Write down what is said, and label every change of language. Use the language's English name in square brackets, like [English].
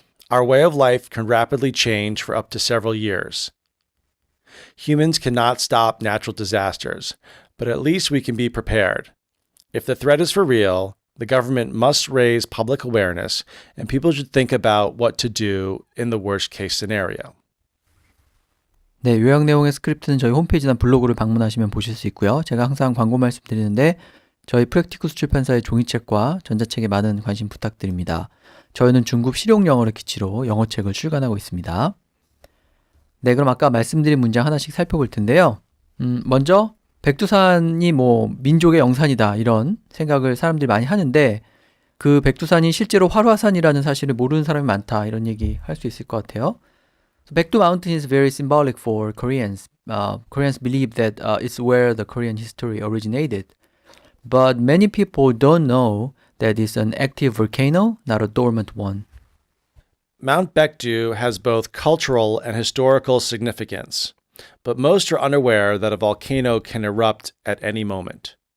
[English] Our way of life can rapidly change for up to several years. Humans cannot stop natural disasters, but at least we can be prepared. If the threat is for real, the government must raise public awareness, and people should think about what to do in the worst-case scenario. [Korean] 네, 요약 내용의 스크립트는 저희 홈페이지나 블로그를 방문하시면 보실 수 있고요. 제가 항상 광고 말씀드리는데 저희 프랙티쿠스 출판사의 종이책과 전자책에 많은 관심 부탁드립니다. 저희는 중급 실용 영어를 기치로 영어책을 출간하고 있습니다. 네, 그럼 아까 말씀드린 문장 하나씩 살펴볼 텐데요. 먼저 백두산이 뭐 민족의 영산이다, 이런 생각을 사람들이 많이 하는데 그 백두산이 실제로 활화산이라는 사실을 모르는 사람이 많다, 이런 얘기 할 수 있을 것 같아요. [English] So Baekdu Mountain is very symbolic for Koreans. Koreans believe that it's where the Korean history originated. But many people don't know that it's an active volcano, not a dormant one. Mount Baekdu has both cultural and historical significance, but most are unaware that a volcano can erupt at any moment.